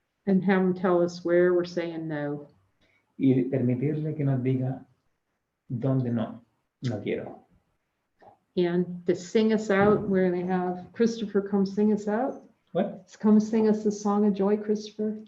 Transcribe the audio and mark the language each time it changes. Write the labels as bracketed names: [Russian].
[English] and have him tell us where we're saying no. [Spanish] y permitirle que nos diga dónde no quiero. [English] And to sing us out, we're going to have Christopher come sing us out. What? Come sing us the song of joy, Christopher.